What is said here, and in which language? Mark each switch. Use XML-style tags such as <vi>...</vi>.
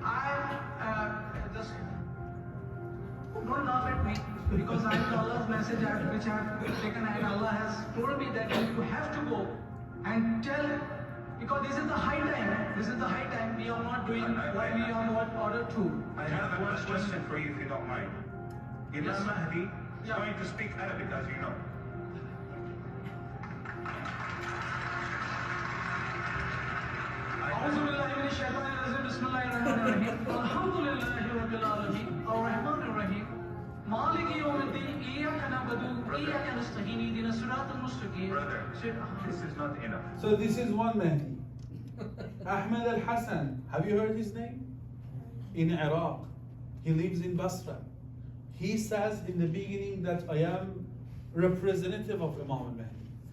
<en>I just don't laugh at me, because I am Allah's message which I have taken, and Allah has told me that you have to go and tell, because this is the high time. This is the high time. We are not doing what we are not ordered to. I have one question for you, if you don't mind. Imam Yes. Mahdi is Yeah. going to speak Arabic, as you know.</en> <ar>أعوذ بالله من الشيطان الرجيم بسم الله الرحمن الرحيم الحمد لله رب العالمين الرحمن الرحيم مالك يوم الدين إياك نعبد وإياك نستعين اهدنا الصراط المستقيم</ar> <en>Brother, this is not enough. So this is one Mahdi. Ahmed al-Hassan. Have you heard his name? In Iraq. He lives in Basra. He says in the beginning that I am representative of Imam al-Mahdi.</en>